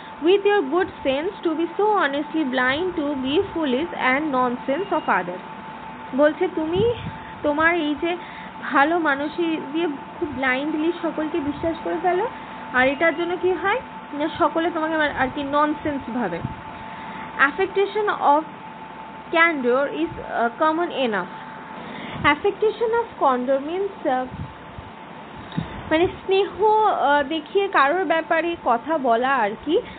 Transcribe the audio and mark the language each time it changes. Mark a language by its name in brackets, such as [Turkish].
[English] With your good sense to be so honestly blind to be foolish and nonsense of others, [Bangla] বলছে তুমি তোমার এই যে ভালো মানুষই দিয়ে খুব ব্লাইন্ডলি সকলকে বিশ্বাস করে ফেলো, আর এটার জন্য কি হয় না সকলে তোমাকে আর কি ননসেন্স ভাবে। [English] Affectation of candor is common enough. Affectation of candor means [Bangla] মানে স্নেহ দেখিয়ে কারোর ব্যাপারে কথা বলা আর কি।